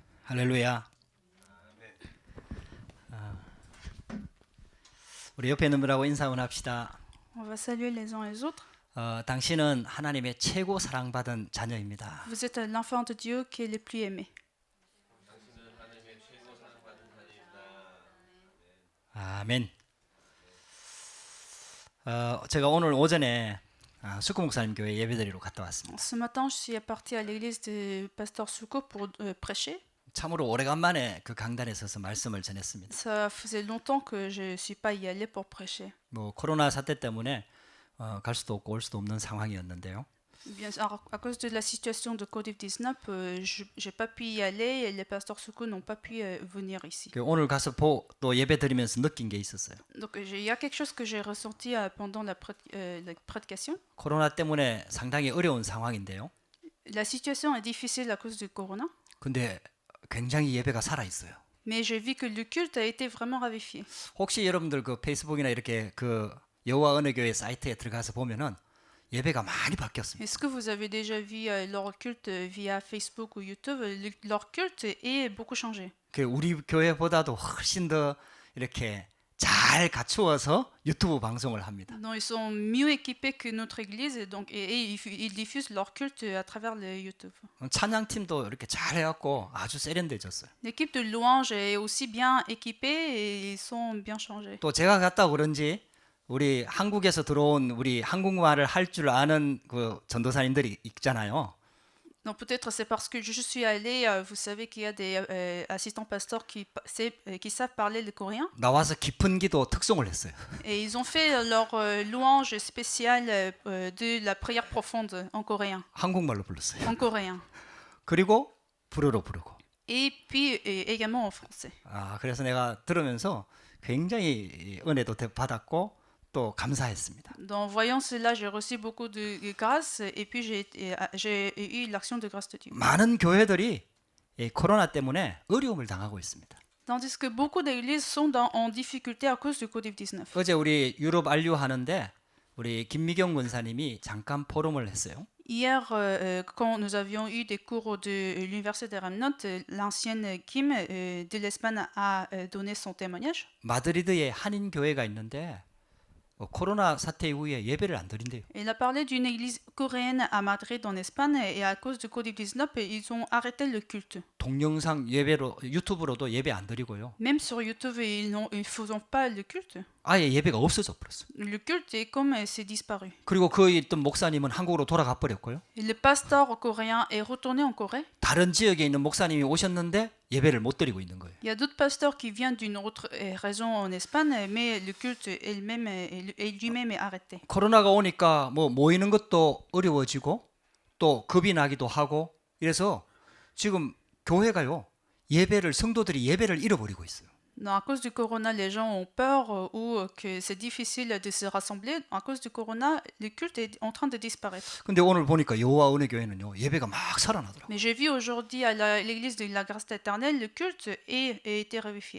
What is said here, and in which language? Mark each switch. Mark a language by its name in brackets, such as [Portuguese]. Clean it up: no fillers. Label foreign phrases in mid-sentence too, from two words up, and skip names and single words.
[Korean] 할렐루야. 우리 옆에 있는 분하고 인사 합시다. [French] On va saluer les uns les autres. [Korean] 당신은 하나님의 최고 사랑받은 자녀입니다. [French] Vous êtes l'enfant de Dieu qui est le plus aimé. [Korean] 아멘. 제가 오늘 오전에 수구 목사님 교회 예배드리러 갔다 왔습니다. [French] Ce matin, je suis partie à l'église de Pasteur Souko pour prêcher. [Korean] 참으로 오래간만에 그 강단에 서서 말씀을 전했습니다. [French] Ça faisait longtemps que je suis pas y allée pour prêcher. [Korean] 뭐 코로나 사태 때문에 갈 수도 없고 올 수도 없는 상황이었는데요. [French] Bien, à cause de la situation de Covid-19, j'ai pas pu y aller et les pasteurs Souko n'ont pas pu venir ici. [Korean] 오늘 가서 또 예배 드리면서 느낀 게 있었어요. [French] Donc il y a quelque chose que j'ai ressenti pendant la prédication. [Korean] 코로나 때문에 상당히 어려운 상황인데요. [French] La situation est difficile à cause du corona, [Korean] 근데 굉장히 예배가 살아 있어요. [French] mais j'ai vu que le culte a été vraiment ravifié. [Korean] 혹시 여러분들 그 페이스북이나 이렇게 그 여호와 은혜 교회 사이트에 들어가서 보면은 예배가 많이 바뀌었습니다. [French] Est-ce que vous avez déjà vu leur culte via Facebook ou YouTube? Leur culte est beaucoup changé. [Korean] 그 우리 교회보다도 훨씬 더 이렇게 잘 갖추어서 유튜브 방송을 합니다. [French] Donc, ils sont mieux équipés que notre église et donc ils diffusent leur culte à travers le YouTube. [Korean] 찬양팀도 이렇게 잘 해갖고 아주 세련돼졌어요. [French] L'équipe de louange est aussi bien équipée et ils sont bien changés. [Korean] 또 제가 갔다 그런지 우리 한국에서 들어온 우리 한국말을 할 줄 아는 그 전도사님들이 있잖아요. [French] Donc peut-être c'est parce que je suis allée, vous savez qu'il y a des assistants pasteurs qui savent parler le coréen. [Korean] 나와서 깊은 기도 특송을 했어요. [French] Et ils ont fait leur louange spéciale de la prière profonde en coréen. [Korean] 한국말로 불렀어요. [French] En coréen. [Korean] 그리고 불어로 부르고. [French] Et puis également en français. [Korean] 그래서 내가 들으면서 굉장히 은혜도 받았고 또 감사했습니다. [French] En voyant cela, j'ai reçu beaucoup de grâce et puis j'ai eu l'action de grâce de Dieu. [Korean] 많은 교회들이 이 코로나 때문에 어려움을 당하고 있습니다. [French] Tandis que beaucoup d'églises sont en difficulté à cause du Covid-19. [Korean] 어제 우리 유럽 안류 하는데 우리 김미경 권사님이 잠깐 포럼을 했어요. [French] Hier, quand nous avions eu des cours de l'Université des Remnants, l'ancienne Kim de l'Espagne a donné son témoignage. [Korean] 마드리드에 한인 교회가 있는데 코로나 사태 이후에 예배를 안 드린대요. [French] Il a parlé d'une église coréenne à Madrid en Espagne et à cause du Covid-19, ils ont arrêté le culte. [Korean] 동영상 예배로 유튜브로도 예배 안 드리고요. [French] Même sur YouTube, ils ne font pas le culte. [Korean] 아예 예배가 없어져 버렸어요. [French] Le culte est comme c'est disparu. [Korean] 그리고 그 있던 목사님은 한국으로 돌아가 버렸고요. [French] Et le pasteur coréen est retourné en Corée. [Korean] 다른 지역에 있는 목사님이 오셨는데 예배를 못 드리고 있는 거예요. [French] Il y a d'autres pasteurs qui viennent d'une autre région en Espagne, mais le culte lui-même est arrêté. [Korean] 코로나가 오니까 뭐 모이는 것도 어려워지고 또 겁이 나기도 하고 이래서 지금 교회가요 예배를 성도들이 예배를 잃어버리고 있어요. [French] Non, à cause du corona, les gens ont peur ou que c'est difficile de se rassembler. À cause du corona, le culte est en train de disparaître. [Korean] 근데 오늘 보니까 여호와 은혜 교회는요 예배가 막 살아나더라고요. [French] Mais j'ai vu aujourd'hui à l'église de la grâce éternelle, le culte a été revivifié.